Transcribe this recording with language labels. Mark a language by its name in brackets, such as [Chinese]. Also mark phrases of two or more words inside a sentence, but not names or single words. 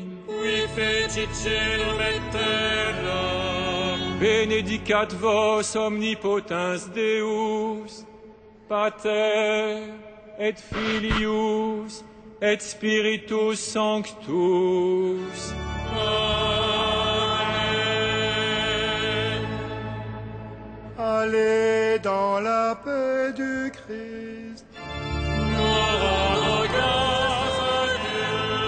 [Latin] Qui fecit celum et terram. Benedicat vos omnipotens Deus, Pater et Filius et Spiritus Sanctus. Amen. [French] Allez dans la paix du Christ. Nous grâce à Dieu.